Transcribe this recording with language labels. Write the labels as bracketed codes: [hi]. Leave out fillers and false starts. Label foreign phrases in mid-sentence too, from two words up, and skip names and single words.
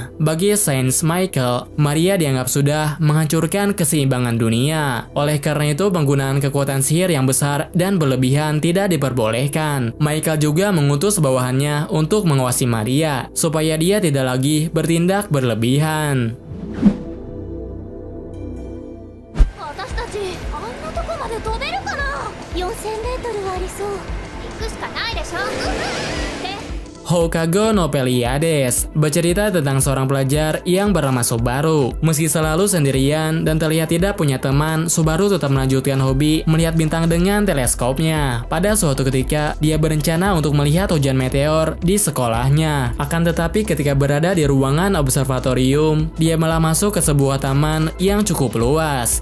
[id] Bagi Saint Michael, Maria dianggap sudah menghancurkan keseimbangan dunia. Oleh karena itu, penggunaan kekuatan sihir yang besar dan berlebihan tidak diperbolehkan. Michael juga mengutus bawahannya untuk mengawasi Maria, supaya dia tidak lagi bertindak berlebihan. [ja] 私たちあんなとこまで飛べるかな。4000メートルはありそう。行くしかないでしょ。って [id] Hokage no Pleiades bercerita tentang seorang pelajar yang bernama Subaru. Meski selalu sendirian dan terlihat tidak punya teman, Subaru tetap melanjutkan hobi melihat bintang dengan teleskopnya. Pada suatu ketika, dia berencana untuk melihat hujan meteor di sekolahnya. Akan tetapi ketika berada di ruangan observatorium, dia malah masuk ke sebuah taman yang cukup luas.